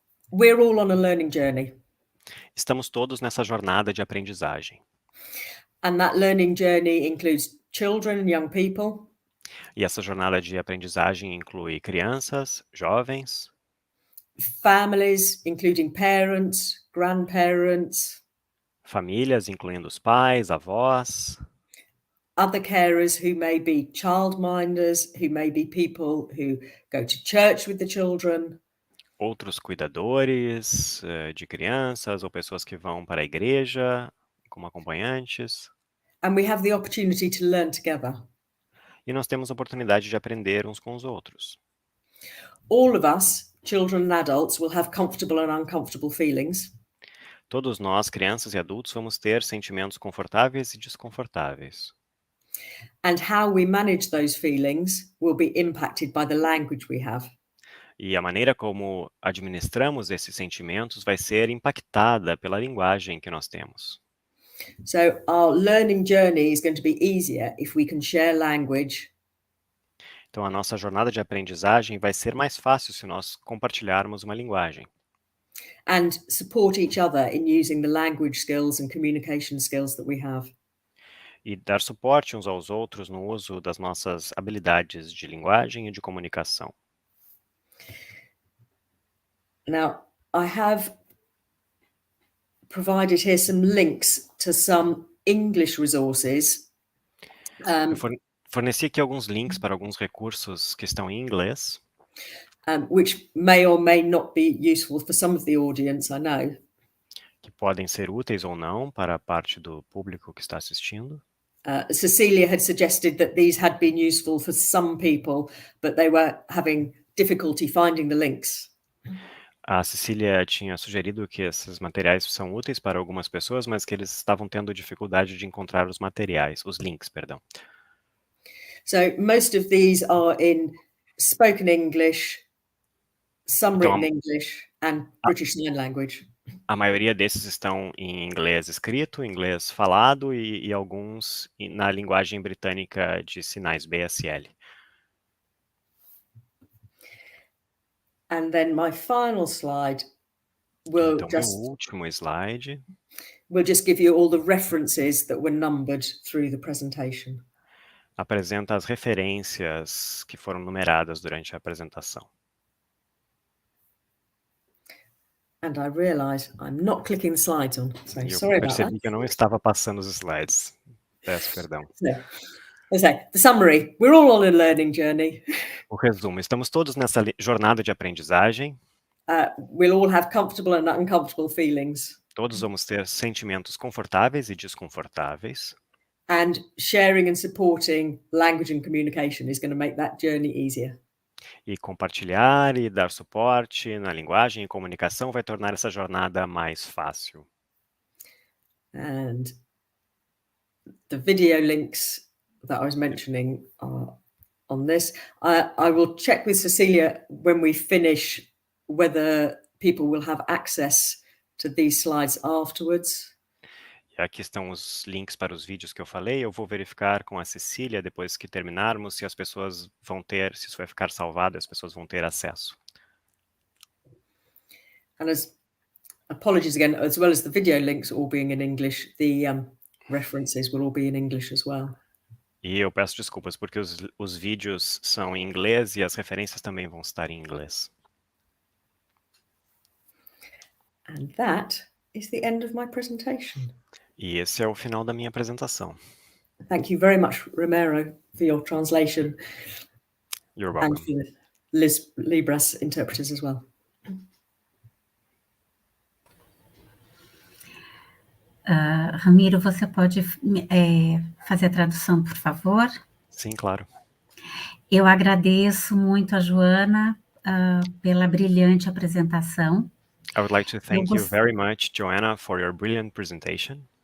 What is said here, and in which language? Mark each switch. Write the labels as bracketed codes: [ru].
[en] we're all on a learning journey, [pt] estamos todos nessa jornada de aprendizagem. [en] and that learning journey includes children and young people, [pt] E essa jornada de aprendizagem inclui crianças, jovens, [en] families, including parents, grandparents, [pt] famílias, incluindo os pais, avós, [en] other carers who may be childminders, who may be people who go to church with the children, [pt] outros cuidadores de crianças ou pessoas que vão para a igreja como acompanhantes. [en] and we have the opportunity to learn together. [pt] E nós temos a oportunidade de aprender uns com os outros. [en] All of us, children and adults, will have comfortable and uncomfortable feelings. [pt] Todos nós, crianças e adultos, vamos ter sentimentos confortáveis e desconfortáveis. [en] And how we manage those feelings will be impacted by the language we have. [pt] E a maneira como administramos esses sentimentos vai ser impactada pela linguagem que nós temos. [en] So our learning journey is going to be easier if we can share language [pt] Então, a nossa jornada de aprendizagem vai ser mais fácil se nós compartilharmos uma linguagem. [en] and support each other in using the language skills and communication skills that we have. [pt] E dar suporte uns aos outros no uso das nossas habilidades de linguagem e de comunicação. [en] Now, I have provided here some links to some English resources. [pt] Eu forneci aqui alguns links para alguns recursos que estão em inglês, [en] Which may or may not be useful for some of the audience, I know. [pt] que podem ser úteis ou não para a parte do público que está assistindo. [en] Cecilia had suggested that these had been useful for some people, but they were having difficulty finding the links. [pt] A Cecília tinha sugerido que esses materiais são úteis para algumas pessoas, mas que eles estavam tendo dificuldade de encontrar os materiais, os links, perdão. [en] So most of these are in spoken English, some [pt] Então, [en] written English, and British Sign Language. [pt] A maioria desses estão em inglês escrito, inglês falado e alguns na linguagem britânica de sinais, BSL. [en] And then my final slide will [pt] Então, meu último slide [en] will just give you all the references that were numbered through the presentation. [pt] apresenta as referências que foram numeradas durante a apresentação. [en] And I realize I'm not clicking the slides on, so [pt] E eu [en] sorry about [pt] percebi [en] that. [pt] que eu não estava passando os slides. Peço perdão. [en] So, the summary, we're all on a learning journey. [pt] O resumo, estamos todos nessa jornada de aprendizagem. [en] We'll all have comfortable and uncomfortable feelings. [pt] Todos vamos ter sentimentos confortáveis e desconfortáveis. [en] And sharing and supporting language and communication is going to make that journey easier. [pt] E compartilhar e dar suporte na linguagem e comunicação vai tornar essa jornada mais fácil. [en] And the video links that I was mentioning are on this. I will check with Cecilia when we finish whether people will have access to these slides afterwards. [pt] E aqui estão os links para os vídeos que eu falei. Eu vou verificar com a Cecília, depois que terminarmos, se as pessoas vão ter, se isso vai ficar salvado, as pessoas vão ter acesso. [en] And apologies again, as well as the video links all being in English, the references will all be in English as well. [pt] E eu peço desculpas, porque os vídeos são em inglês e as referências também vão estar em inglês. [en] And that is the end of my presentation. [pt] E esse é o final da minha apresentação. [en] Thank you very much, Romero, for your translation. You're welcome. And for Liz Libras interpreters as well. [pt] Ramiro, você pode fazer a tradução, por favor? Sim, claro. Eu agradeço muito a Joana pela brilhante apresentação. [en] I would like to thank you very much, Joanna, for your brilliant presentation.